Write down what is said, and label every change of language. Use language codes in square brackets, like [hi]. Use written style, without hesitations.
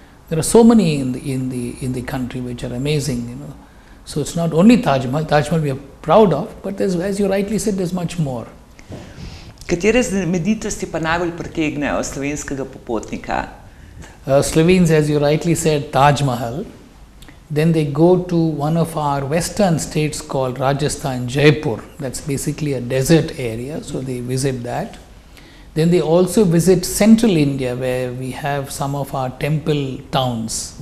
[en] There are so many in the country which are amazing, you know. So it's not only Taj Mahal. Taj Mahal we are proud of, but there's, as you rightly said, there's much more. [sl] Katere znamenitosti pa najbolj pritegnejo slovenskega popotnika? [en] Slovenes, as you rightly said, Taj Mahal. Then they go to one of our western states called Rajasthan, Jaipur. That's basically a desert area, so they visit that. Then they also visit central India, where we have some of our temple towns.